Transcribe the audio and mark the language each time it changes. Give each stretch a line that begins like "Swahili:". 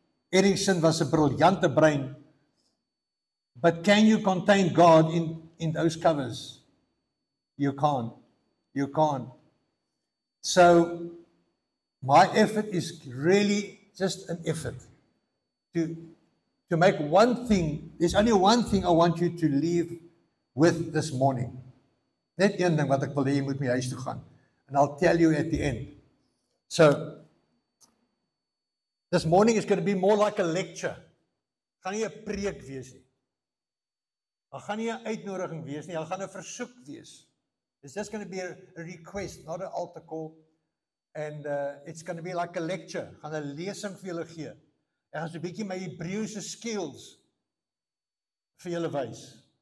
Afrikaans: Erickson was 'n briljante brein.
English: But can you contain God in those covers? You can't. You can't. So my effort is really just an effort to make one thing. There's only one thing I want you to leave with this morning.
Afrikaans: Net een ding wat ek wil hê jy moet mee huis toe gaan.
English: And I'll tell you at the end. So this morning is going to be more like a lecture.
Afrikaans: Gaan nie 'n preek wees nie. Daar gaan nie 'n uitnodiging wees nie, daar gaan 'n versoek wees.
English: It's just going to be a request, not an altar call. And it's going to be like a lecture.
Afrikaans: Gaan 'n lesing vir julle gee. Ek gaan so 'n bietjie my Hebreëse skills vir julle wys.